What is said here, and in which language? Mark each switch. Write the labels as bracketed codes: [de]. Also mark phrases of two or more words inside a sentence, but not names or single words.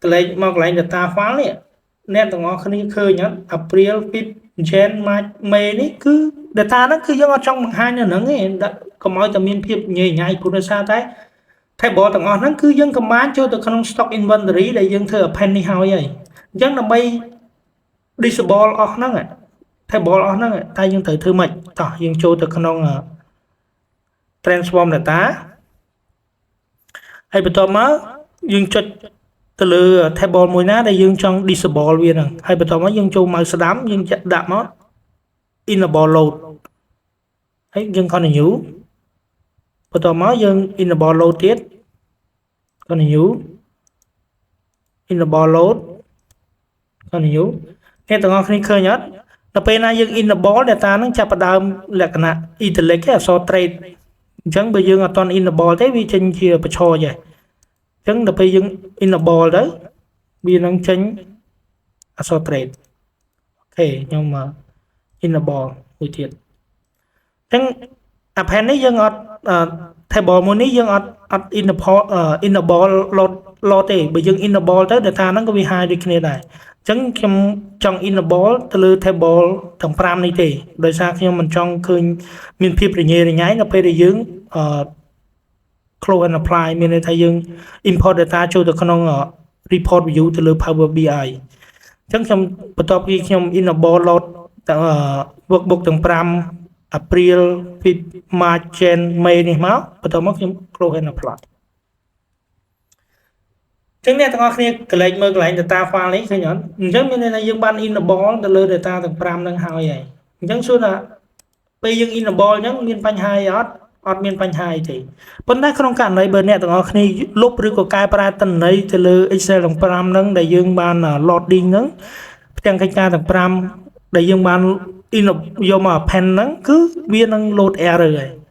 [km] ន្លែង [en] data file [km] នេះអ្នកទាំងអស់គ្នាឃើញអត់ April Feb Jan March May នេះគឺ data ហ្នឹងគឺយើងអត់ចង់បង្ហាញនៅហ្នឹងទេកុំឲ្យតែមានភាពញ៉ៃញ៉ៃព្រោះដោយសារតែtable ទាំងអស់ហ្នឹងគឺយើង combine ចូលទៅក្នុង [en] stock inventory [km] ដែលយើងធ្វើ append នេះហើយអញ្ចឹងដើម្បី disable អស់ហ្នឹង table អស់ហ្នឹងតែយើងត្រូវធ្វើម៉េចតោះយើងចូលទៅក្នុង [en] transform data [km] ហើយបន្តមកយើងចុចទៅលើ table មួយណាដែលយើងចង់ disable វាហ្នឹងហើយបន្តមកយើងចូលមកស្ដាំយើងចាក់ដាក់មក [en] enable load [km] ហើយយើង continue បន្តមកយើង [en] enable load [km] ទៀត [en] continue enable load continue [km] អ្នកទាំងអស់គ្នា ឃើញអត់ដល់ពេលណាយើង [en] enable data [km] ហ្នឹងចាប់ផ្ដើមលក្ខណៈ italic អក្សរ trade អញ្ចឹងបើយើងអត់ទាន់ enable ទេវាចេញជាបញ្ឈរចេះអញ្ចឹងដល់ពេលយើង enable ទៅវា នឹងចេញអក្សរ trade អូខេខ្ញុំ enable មួយទៀតអញ្ចឹង append នេះយើងអត់ table មួយនេះយើងអត់ [en] enable load [km] ទេបើ យើង enable ទៅ data ហ្នឹងក៏វា high ដូចគ្នាដែរអញ្ចឹងខ្ញុំចង់ enable ទៅលើ table ទាំង5នេះទេដោយសារខ្ញុំមិនចង់ឃើញមានភាពរញ៉េរញ៉ៃនៅពេលដែលយើង [en] close and apply [km] មានន័យថាយើង [en] import data [km] ចូលទៅក្នុង [en] report view [km] ទៅលើ Power BI អញ្ចឹងខ្ញុំបន្ទាប់ពីខ្ញុំ [en] enable load [km] ទាំង workbook ទាំង5 [en] April Feb March Jan May [km] នេះមកបន្ទាប់មកខ្ញុំ [en] close and apply [km] អញ្ចឹងអ្នកទាំងអស់គ្នាកន្លែងមើលកន្លែង [en] data file [km] នេះឃើញអត់អញ្ចឹងមានន័យថាយើងបាន enable ទៅលើ data ទាំង5ហ្នឹងហើយអញ្ចឹងសួរថាពេលយើង enable អញ្ចឹងមានបញ្ហាអត់មានបញ្ហាអីទេប៉ុន្តែក្នុងករណីបើអ្នកទាំងអស់គ្នាលុបឬក៏កែប្រែទិន្នន័យទៅលើ Excel ទាំង5ហ្នឹងដែលយើងបាន loading ហ្នឹងផ្ទាំងកិច្ចការទាំង5ដែលយើងបានយកមក append ហ្នឹងគឺវានឹង [en] load error [km] ហើយ